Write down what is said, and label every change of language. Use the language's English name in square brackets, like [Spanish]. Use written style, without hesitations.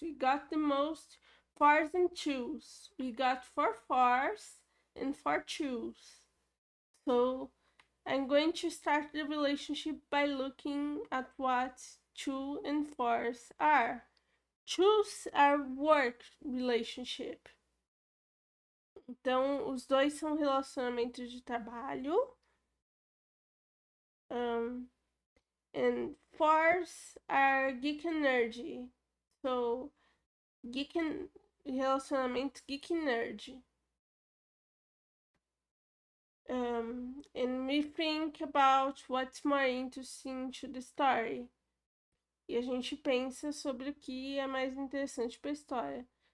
[English] We got the most fours and twos. We got 4 fours and 4 twos. So I'm going to start the relationship by looking at what 2 and 4s are. Twos are work relationship. [Portuguese] Então, os dois são relacionamentos de trabalho. [English] And fours are geek and nerdy. So, geek and relacionamento geek and nerd. And we think about what's more interesting to the story. [Portuguese] E a gente pensa sobre o que é mais interessante para a história.